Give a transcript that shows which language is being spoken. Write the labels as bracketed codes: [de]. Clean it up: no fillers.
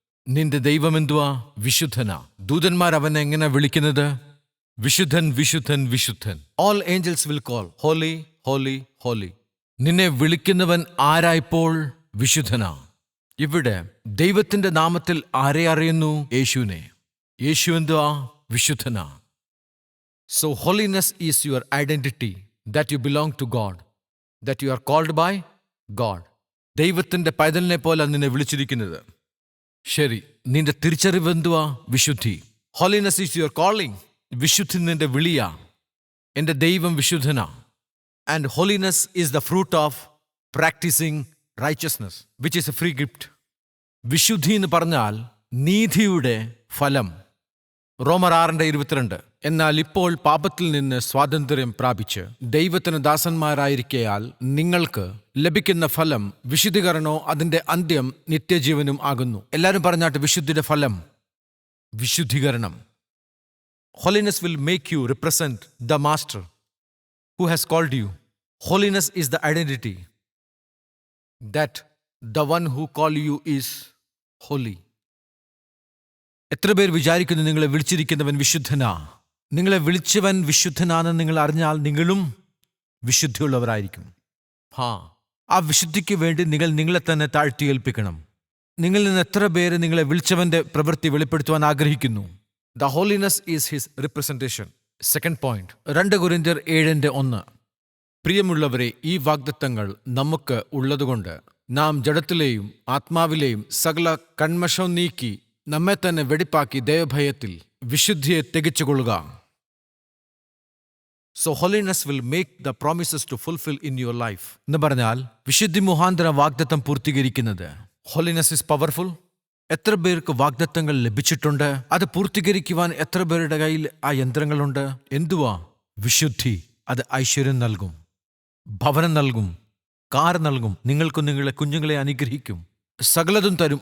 [ml] നിന്റെ ദൈവമെന്തുവാ? വിശുദ്ധനാ. ദൂതന്മാർ അവനെ എങ്ങനെ വിളിക്കുന്നത്? വിശുദ്ധൻ, വിശുദ്ധൻ, വിശുദ്ധൻ. [en] All angels will call holy, holy, holy. [ml] നിന്നെ വിളിക്കുന്നവൻ ആരായപ്പോൾ? വിശുദ്ധനാ. ഇവിടെ ദൈവത്തിന്റെ നാമത്തിൽ ആരെ അറിയുന്നു? യേശുവിനെ. യേശു എന്തുവാ? വിശുദ്ധനാ. [en] So holiness is your identity, that you belong to God, that you are called by God. [ml] ദൈവത്തിന്റെ പൈതലിനെ പോലെ നിന്നെ വിളിച്ചിരിക്കുന്നത്. ശരി, നിന്റെ തിരിച്ചറിവ് എന്തുവാ? വിശുദ്ധി. [en] Holiness is your calling. [ml] വിശുദ്ധി നിന്റെ വിളിയാ. എൻ്റെ ദൈവം വിശുദ്ധനാ. [en] And holiness is the fruit of practicing righteousness, which is a free gift. [ml] വിശുദ്ധി എന്ന് പറഞ്ഞാൽ നീതിയുടെ ഫലം. റോമർ 6:22. എന്നാൽ ഇപ്പോൾ പാപത്തിൽ നിന്ന് സ്വാതന്ത്ര്യം പ്രാപിച്ച് ദൈവത്തിന് ദാസന്മാരായിരിക്കയാൽ നിങ്ങൾക്ക് ലഭിക്കുന്ന ഫലം വിശുദ്ധീകരണോ അതിന്റെ അന്ത്യം നിത്യജീവനും ആകുന്നു. എല്ലാവരും പറഞ്ഞാട്ട്, വിശുദ്ധിയുടെ ഫലം വിശുദ്ധീകരണം. [en] Holiness will make you represent the master who has called you. Holiness is the identity that the one who called you is holy. [ml] എത്ര പേർ വിചാരിക്കുന്നു നിങ്ങളെ വിളിച്ചിരിക്കുന്നവൻ വിശുദ്ധനാ? നിങ്ങളെ വിളിച്ചവൻ വിശുദ്ധനാണെന്ന് നിങ്ങൾ അറിഞ്ഞാൽ നിങ്ങളും വിശുദ്ധിയുള്ളവരായിരിക്കും. ആ വിശുദ്ധിക്ക് വേണ്ടി നിങ്ങൾ നിങ്ങളെ തന്നെ താഴ്ത്തിയേൽപ്പിക്കണം. നിങ്ങളിൽ നിന്ന് എത്ര പേര് നിങ്ങളെ വിളിച്ചവന്റെ പ്രവൃത്തി വെളിപ്പെടുത്തുവാൻ ആഗ്രഹിക്കുന്നു? [en] The holiness is his representation. Second point, 2 കൊരിന്ത്യർ 7:1. [ml] പ്രിയമുള്ളവരെ, ഈ വാഗ്ദത്തങ്ങൾ നമുക്ക് ഉള്ളതുകൊണ്ട് നാം ജഡത്തിലെയും ആത്മാവിലെയും സകല കന്മഷവും നീക്കി നമ്മെ തന്നെ വെടിപ്പാക്കി ദൈവഭയത്തിൽ വിശുദ്ധിയെ തികച്ചുകൊള്ളുക. [en] So holiness will make the promises to fulfill in your life. [ml] എന്ന് പറഞ്ഞാൽ വിശുദ്ധി മുഖാന്തര വാഗ്ദത്തം പൂർത്തീകരിക്കുന്നത്. [en] Holiness is powerful. [ml] എത്ര പേർക്ക് വാഗ്ദത്തങ്ങൾ ലഭിച്ചിട്ടുണ്ട്? അത് പൂർത്തീകരിക്കുവാൻ എത്ര പേരുടെ കയ്യിൽ ആ യന്ത്രങ്ങളുണ്ട്? എന്തുവാ? വിശുദ്ധി. അത് ഐശ്വര്യം നൽകും, ഭവനം നൽകും, കാർ നൽകും, നിങ്ങൾക്കും നിങ്ങളെ കുഞ്ഞുങ്ങളെ അനുഗ്രഹിക്കും, സകലതും തരും.